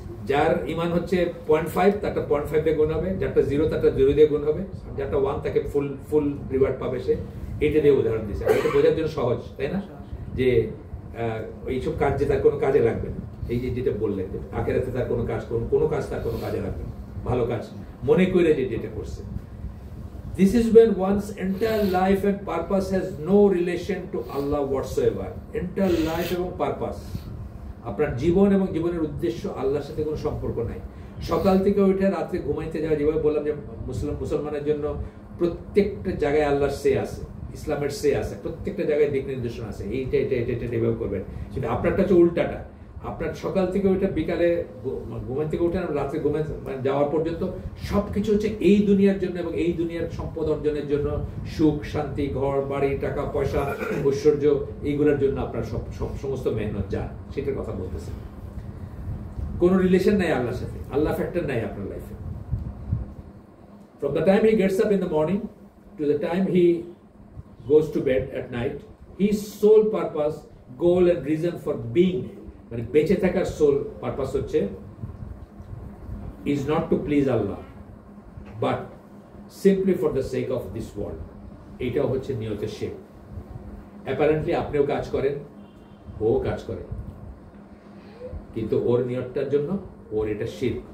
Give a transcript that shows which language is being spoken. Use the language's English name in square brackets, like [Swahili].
[Bangla] যার ইমান হচ্ছে 0.5 তারটা 0.5 দিয়ে গুণ হবে, যারটা 0 তারটা 0 দিয়ে গুণ হবে, যারটা 1 তাকে ফুল রিওয়ার্ড পাবে সে। এটা দিয়ে উদাহরণ দিচ্ছে, এটা বোঝার জন্য সহজ, তাই না? যে এইসব কাজ যে তার কোনো কাজে লাগবে না, এই যে যেটা বললেন যে আখেরাতে তার কোনো কাজ তার কোনো কাজে লাগবে না, ভালো কাজ মনে করে যে যেটা করছে। [English] This is when one's entire life and purpose has no relation to Allah whatsoever. Entire life [Bangla] এবং purpose, আপনার জীবন এবং জীবনের উদ্দেশ্য আল্লাহর সাথে কোনো সম্পর্ক নাই। সকাল থেকে উঠে রাত্রে ঘুমাইতে যাওয়া, যেভাবে বললাম যে মুসলমানের জন্য প্রত্যেকটা জায়গায় আল্লাহর সে আছে, ইসলামের সে আছে, প্রত্যেকটা জায়গায় দিক নির্দেশনা আছে, এইটা এভাবে করবেন। কিন্তু আপনারটা হচ্ছে উল্টাটা। আপনার সকাল থেকে ওইটা বিকালে ঘুমান থেকে উঠেন রাত্রে ঘুমে যাওয়ার পর্যন্ত সবকিছু হচ্ছে এই দুনিয়ার জন্য এবং এই দুনিয়ার সম্পদ অর্জনের জন্য, সুখ শান্তি, ঘর বাড়ি, টাকা পয়সা, ঐশ্বর্য, এইগুলোর জন্য আপনার সমস্ত মেহনত যা, সেটার কথা বলতেছেন। কোনো রিলেশন নাই আল্লাহর সাথে, আল্লাহ ফ্যাক্টর নাই আপনার লাইফে। [English] From the time he gets up in the morning to the time he goes to bed at night, his sole purpose, goal and reason for being, [Bangla] মানে বেঁচে থাকার সোল পারপাস হচ্ছে [English] is not to please Allah but simply for the sake of this world. [Bangla] এটাও হচ্ছে নিয়তের shape. Apparently আপনিও কাজ করেন, ও কাজ করে, কিন্তু ওর নিয়তটার জন্য ওর এটা শিরক।